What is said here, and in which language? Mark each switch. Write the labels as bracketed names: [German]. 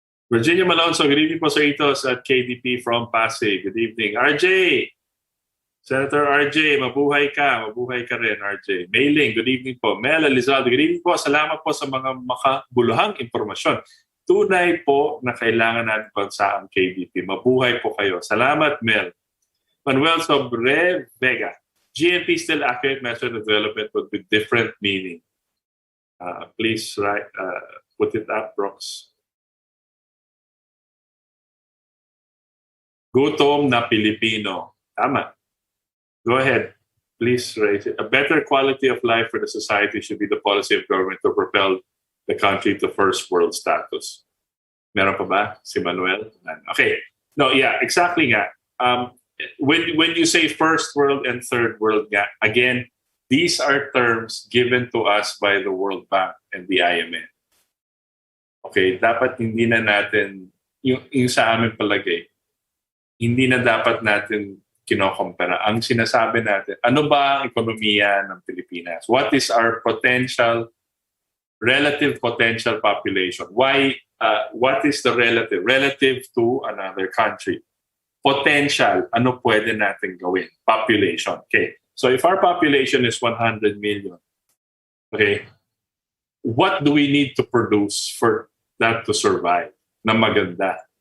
[English] Virginia Malonzo, good evening [Filipino] po sa [English] Itos at KDP from Pasig. Good evening. RJ! [Filipino] Senator RJ, mabuhay ka. Mabuhay ka rin, RJ. [English] Mailing, good evening po. Mel Elizaldo, good evening po. [Filipino] Salamat po sa mga makabuluhang impormasyon. Tunay po na kailangan natin bansa ang KDP. Mabuhay po kayo. Salamat, Mel. Manuel Sobre Vega. [English] GNP still accurate method of development but with different meaning. Please put it up, Brooks. [Filipino] Gutom na Pilipino. Tama. [English] Go ahead. Please raise it. A better quality of life for the society should be the policy of government to propel the country to first world status. [Filipino] Meron pa ba si Manuel? Okay. [English] No, yeah, exactly [Filipino] nga. [English] When you say first world and third world, again, these are terms given to us by the World Bank and the IMF. [Filipino] Okay, dapat hindi na natin, yung sa amin palagay, hindi na dapat natin kinokompara. Ang sinasabi natin, ano ba ang ekonomiya ng Pilipinas? [English] What is our relative potential population? Why? What is the relative to another country? [Filipino] Potential, ano pwede natin gawin? Population. Okay. [English] So if our population is 100 million, okay, what do we need to produce for that to survive [Filipino] na maganda?